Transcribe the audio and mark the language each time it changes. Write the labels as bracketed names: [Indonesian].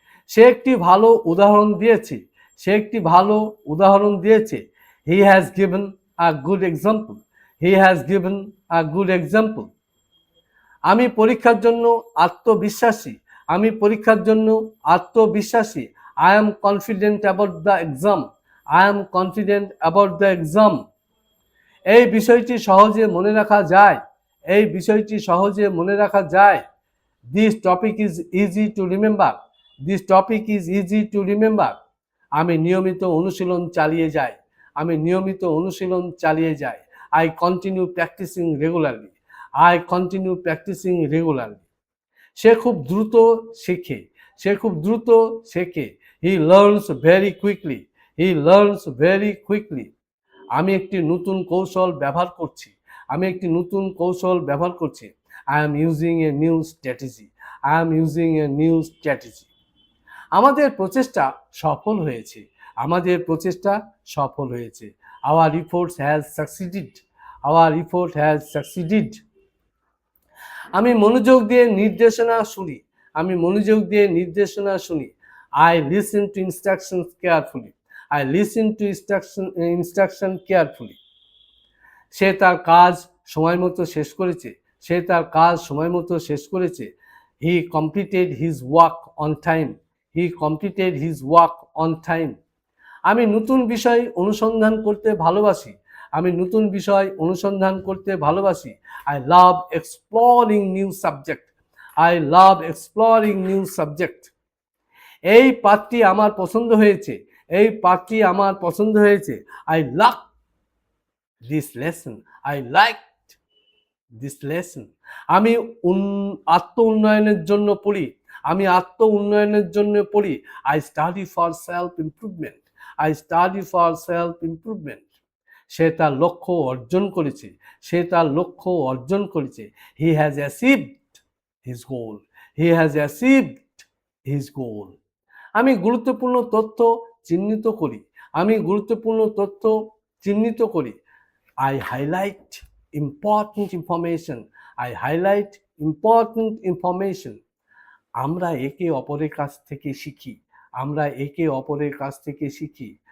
[Bangla] সে একটি ভালো উদাহরণ দিয়েছে, সে একটি ভালো উদাহরণ দিয়েছে। [English] He has given a good example, he has given a good example. [Bangla] আমি পরীক্ষার জন্য আত্মবিশ্বাসী, আমি পরীক্ষার জন্য আত্মবিশ্বাসী। [English] I am confident about the exam, I am confident about the exam. [Bangla] এই বিষয়টি সহজে মনে রাখা যায়, এই বিষয়টি সহজে মনে রাখা যায়। [English] This topic is easy to remember, this topic is easy to remember. [Bangla] আমি নিয়মিত অনুশীলন চালিয়ে যাই, আমি নিয়মিত অনুশীলন চালিয়ে যাই। [English] I continue practicing regularly, I continue practicing regularly. [Bangla] সে খুব দ্রুত শেখে, সে খুব দ্রুত শেখে। [English] He learns very quickly. He learns very quickly. [Bangla] আমি একটি নতুন কৌশল ব্যবহার করছি, আমি একটি নতুন কৌশল ব্যবহার করছি। [English] I am using a new strategy. I am using a new strategy. [Bangla] আমাদের প্রচেষ্টা সফল হয়েছে, আমাদের প্রচেষ্টা সফল হয়েছে। [English] Our efforts has succeeded. Our effort has succeeded. [Bangla] আমি মনোযোগ দিয়ে নির্দেশনা শুনি, আমি মনোযোগ দিয়ে নির্দেশনা শুনি। [English] I listen to instructions carefully. I listen to instruction carefully. [Bangla] সে তার কাজ সময় মতো শেষ করেছে, সে তার কাজ সময় মতো শেষ করেছে। [English] He completed his work on time. He completed his work on time. [Bangla] আমি নতুন বিষয় অনুসন্ধান করতে ভালোবাসি, আমি নতুন বিষয় অনুসন্ধান করতে ভালোবাসি। [English] I love exploring new subject. I love exploring new subject. [Bangla] এই পাঠটি আমার পছন্দ হয়েছে, এই পাঠটি আমার পছন্দ হয়েছে। [English] I like this lesson. I liked this lesson. [Bangla] আমি আত্ম উন্নয়নের জন্য পড়ি, আমি আত্ম উন্নয়নের জন্য পড়ি। [English] I study for self improvement. I study for self improvement. [Bangla] সে তার লক্ষ্য অর্জন করেছে, সে তার লক্ষ্য অর্জন করেছে। [English] He has achieved his goal. He has achieved his goal. [Bangla] আমি গুরুত্বপূর্ণ তথ্য চিহ্নিত করি, আমি গুরুত্বপূর্ণ তথ্য চিহ্নিত করি। [English] I highlight important information. I highlight important information. [Bangla] আমরা একে অপরের কাছ থেকে শিখি, আমরা একে অপরের কাছ থেকে শিখি।